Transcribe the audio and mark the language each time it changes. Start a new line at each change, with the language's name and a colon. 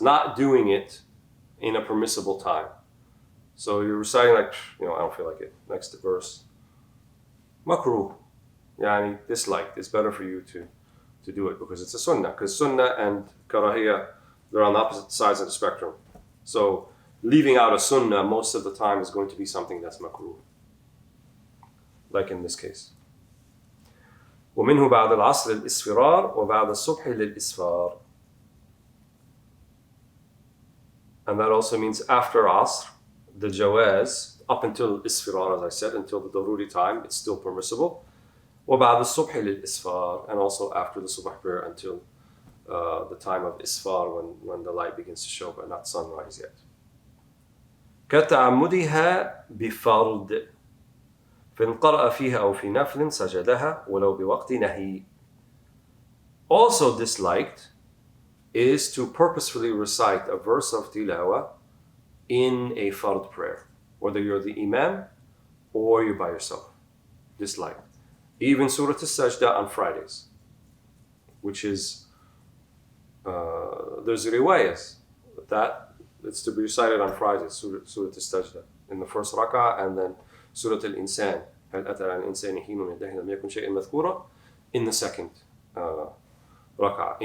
English: Not doing it in a permissible time. So you're reciting like, I don't feel like it. Next verse. Makruh. Yani disliked. It's better for you to do it because it's a sunnah. Because sunnah and karahiyah, they're on the opposite sides of the spectrum. So leaving out a sunnah most of the time is going to be something that's makruh. Like in this case.
Arabic: ومنه بعد العصر الإسفرار وبعد الصبح للإسفار.
English: And that also means after Asr, the Jawaz, up until Isfirar, as I said, until the Daruri time, it's still permissible.
Arabic: وَبَعْدَ الصُّبْحِ لِلْإِسْفَار.
English: And also after the Subh prayer until the time of Isfar, when the light begins to show, but not sunrise yet.
Arabic: كَتَعَمُّدِهَا بِفَرْضٍ فإن قرأ فيها أو في نفل سجدها ولو بوقت نهي.
English: Also disliked is to purposefully recite a verse of tilawa in a fard prayer, whether you're the imam or you're by yourself. Disliked. Even Surah Al-Sajda on Fridays, which is, there's riwayas that it's to be recited on Fridays, Surah Al-Sajda, in the first rak'ah, and then Surah Al-Insan,
Arabic: هل أتى على الإنسان حين من الدهر لم يكن شيئا مذكورا,
English: in the second rak'ah.